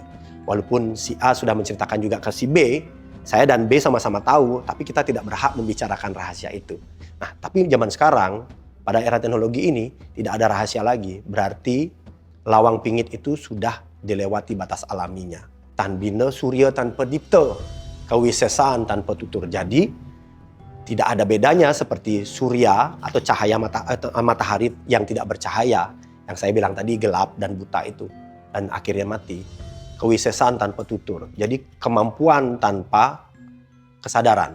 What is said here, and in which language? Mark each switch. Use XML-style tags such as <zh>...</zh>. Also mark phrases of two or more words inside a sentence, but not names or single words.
<id>Walaupun si A sudah menceritakan juga ke si B, saya dan B sama-sama tahu, tapi kita tidak berhak membicarakan rahasia itu. Nah, tapi zaman sekarang, pada era teknologi ini, tidak ada rahasia lagi. Berarti lawang pingit itu sudah dilewati batas alaminya.</id> <kaw>Tan bina surya tanpa dipta, kawisesaan tanpa tutur.</kaw> <id>Jadi tidak ada bedanya seperti surya atau cahaya matahari yang tidak bercahaya. Yang saya bilang tadi gelap dan buta itu. Dan akhirnya mati.</id> <kaw>Kawisesaan tanpa tutur.</kaw> <id>Jadi kemampuan tanpa kesadaran.</id>